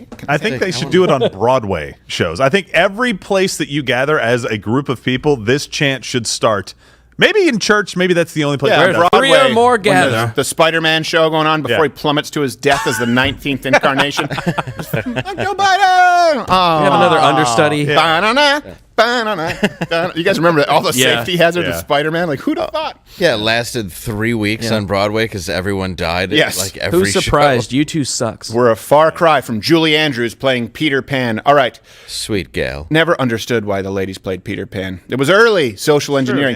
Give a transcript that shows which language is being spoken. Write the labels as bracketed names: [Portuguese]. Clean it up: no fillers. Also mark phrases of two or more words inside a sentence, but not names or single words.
[English] I think they should do it on Broadway shows. I think every place that you gather as a group of people, this chant should start. Maybe in church, maybe that's the only place. Yeah, Broadway, 3 or more when gather. The Spider-Man show going on before he plummets to his death as the 19th incarnation. Joe Biden! Oh. We have another understudy. Ba-na-na, ba-na-na. You guys remember all the safety hazards of Spider-Man? Like, who'd have thought? Yeah, it lasted 3 weeks on Broadway because everyone died. Yes. Like every Who's surprised? show. You two sucks. We're a far cry from Julie Andrews playing Peter Pan. All right. Sweet gal. Never understood why the ladies played Peter Pan. It was early social engineering.